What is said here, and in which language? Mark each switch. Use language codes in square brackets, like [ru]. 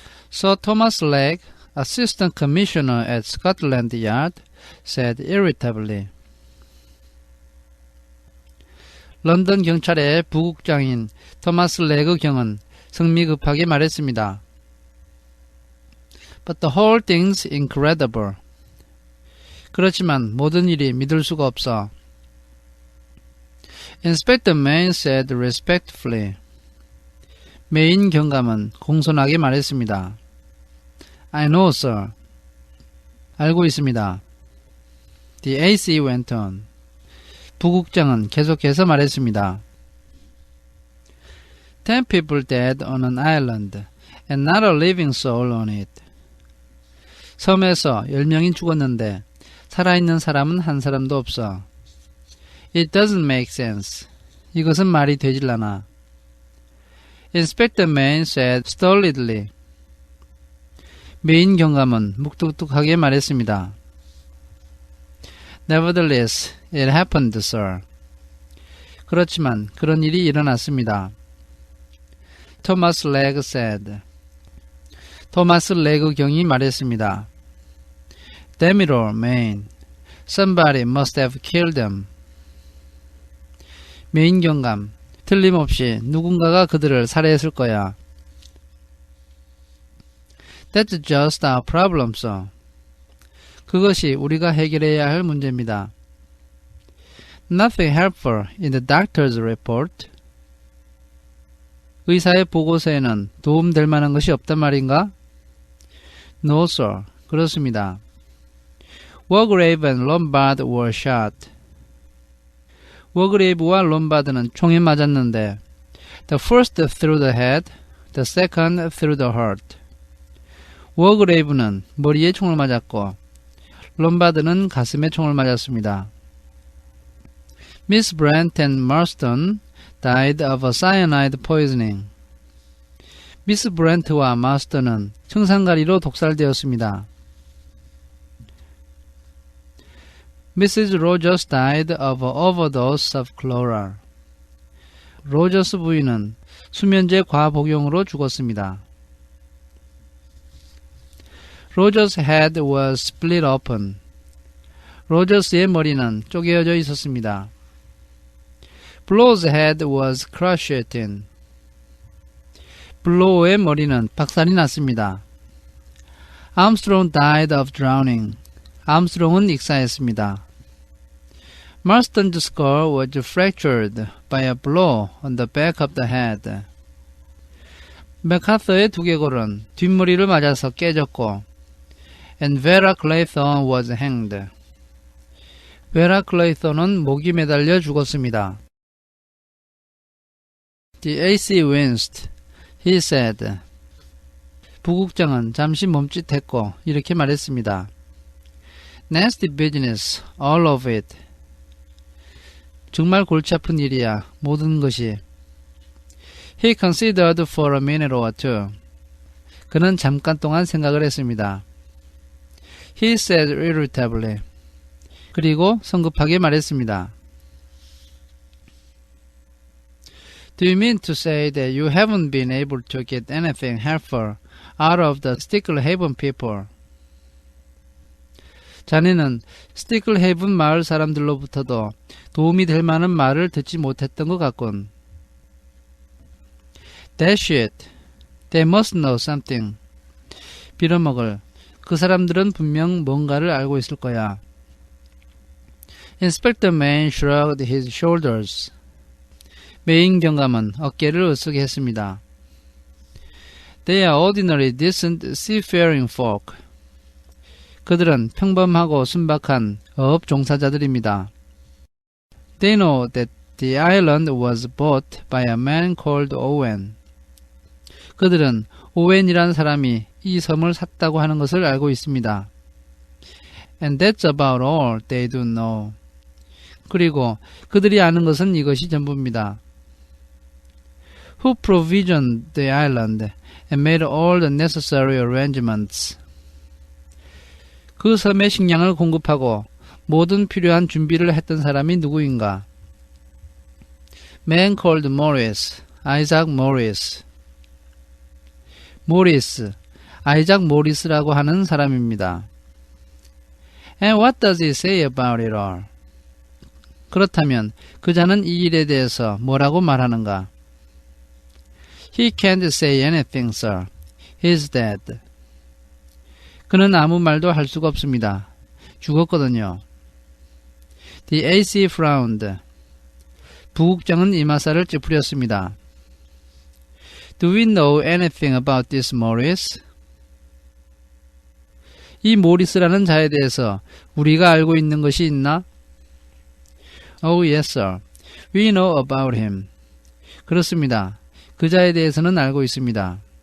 [en] Sir Thomas Legge, Assistant Commissioner at Scotland Yard, said irritably. [ko] 런던 경찰의 부국장인 토마스 레그 경은 성미급하게 말했습니다. [en] But the whole thing's incredible. [ko] 그렇지만 모든 일이 믿을 수가 없어. [en] Inspector Mayne said respectfully. [ko] 메인 경감은 공손하게 말했습니다. [en] I know, sir. [ko] 알고 있습니다. [en] The AC went on. [ko] 부국장은 계속해서 말했습니다. [en] 10 people dead on an island and not a living soul on it. [ko] 섬에서 10명이 죽었는데 살아있는 사람은 한 사람도 없어. [en] It doesn't make sense. [ko] 이것은 말이 되질 않아. [en] Inspector Mayne said stolidly. [ko] 메인 경감은 묵뚝뚝하게 말했습니다. [en] Nevertheless, it happened, sir. [ko] 그렇지만 그런 일이 일어났습니다. [en] Thomas Legge said. [ko] 토마스 레그 경이 말했습니다. [en] Damn it all, Mayne. Somebody must have killed them. [ko] 메인 경감, 틀림없이 누군가가 그들을 살해했을 거야. [en] That's just our problem, sir. [ko] 그것이 우리가 해결해야 할 문제입니다. [en] Nothing helpful in the doctor's report. [ko] 의사의 보고서에는 도움될 만한 것이 없단 말인가? [en] No, sir. [ko] 그렇습니다. [en] Wargrave and Lombard were shot. [ko] 워그레이브와 롬바드는 총에 맞았는데 [en] The first through the head, the second through the heart. [ko] 워그레이브는 머리에 총을 맞았고 롬바드는 가슴에 총을 맞았습니다. [en] Miss Brent and Marston died of a cyanide poisoning. [ko] 미스 브렌트와 마스턴은 청산가리로 독살되었습니다. [en] Mrs. Rogers died of an overdose of chloral. [ko] 로저스 부인은 수면제 과복용으로 죽었습니다. [en] Rogers' head was split open. [ko] 로저스의 머리는 쪼개어져 있었습니다. [en] Blow's head was crushed in. [ko] 블로우의 머리는 박살이 났습니다. [en] Armstrong died of drowning. [ko] 암스트롱은 익사했습니다. [en] Marston's skull was fractured by a blow on the back of the head. [ko] 맥카서의 두개골은 뒷머리를 맞아서 깨졌고 [en] And Vera Clayton was hanged. [ko] 베라 클레이턴은 목이 매달려 죽었습니다. [en] The AC winced. He said. [ko] 부국장은 잠시 멈칫했고 이렇게 말했습니다. [en] Nasty business, all of it. [ko] 정말 골치 아픈 일이야, 모든 것이. [en] He considered for a minute or two. [ko] 그는 잠깐 동안 생각을 했습니다. [en] He said irritably. [ko] 그리고 성급하게 말했습니다. [en] Do you mean to say that you haven't been able to get anything helpful out of the Sticklehaven people? [ko] 자네는 스티클헤이븐 마을 사람들로부터도 도움이 될 만한 말을 듣지 못했던 것 같군. [en] That's it. They must know something. [ko] 빌어먹을. 그 사람들은 분명 뭔가를 알고 있을 거야. [en] Inspector Mayne shrugged his shoulders. [ko] 메인 경감은 어깨를 으쓱 했습니다. [en] They are ordinary, decent, seafaring folk. [ko] 그들은 평범하고 순박한 어업 종사자들입니다. [en] They know that the island was bought by a man called Owen. [ko] 그들은 오웬이라는 사람이 이 섬을 샀다고 하는 것을 알고 있습니다. [en] And that's about all they do know. [ko] 그리고 그들이 아는 것은 이것이 전부입니다. [en] Who provisioned the island and made all the necessary arrangements. [ko] 그 섬에 식량을 공급하고 모든 필요한 준비를 했던 사람이 누구인가? [en] Man called Morris, Isaac Morris. 모리스, [ko] 아이작 모리스라고 하는 사람입니다. [en] And what does he say about it all? [ko] 그렇다면 그자는 이 일에 대해서 뭐라고 말하는가? [en] He can't say anything, sir. He's dead. [ko] 그는 아무 말도 할 수가 없습니다. 죽었거든요. [en] The AC frowned. [ko] 부국장은 이마살을 찌푸렸습니다. [en] Do we know anything about this Morris? [ko] 이 모리스라는 자에 대해서 우리가 알고 있는 것이 있나? [en] Oh, yes, sir. We know about him. [ko] 그렇습니다. 그 자에 대해서는 알고 있습니다.